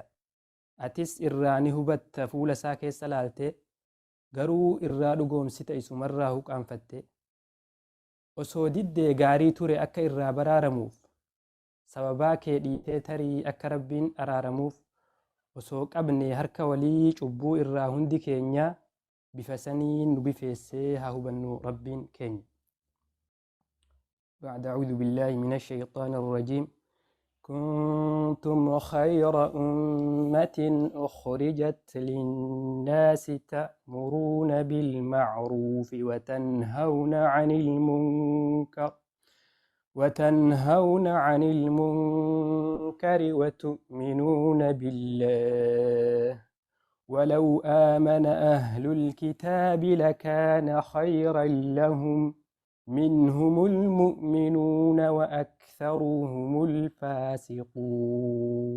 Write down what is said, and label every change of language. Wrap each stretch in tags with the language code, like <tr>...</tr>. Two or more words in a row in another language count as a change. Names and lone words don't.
<om>atis irraa ni hubatta fuula isaa keessa laaltee garuu irraa dhugoomsita isumarraa huqaanfatte osoo diddee gaarii ture akka irraa baraaramuuf sababaa kee dhiitee tarii akka rabbiin araaramuuf osoo qabne harka walii cubbuu irraa hundi keenya bifa saniin nu bifeessee haa hubannu rabbiin keenya.</om> <ar>بعد أعوذ بالله من الشيطان الرجيم كنتم خير أمة أخرجت للناس تأمرون بالمعروف وتنهون عن المنكر وتؤمنون بالله ولو آمن أهل الكتاب لكان خيرا لهم منهم المؤمنون وأكثرهم الفاسقون</ar>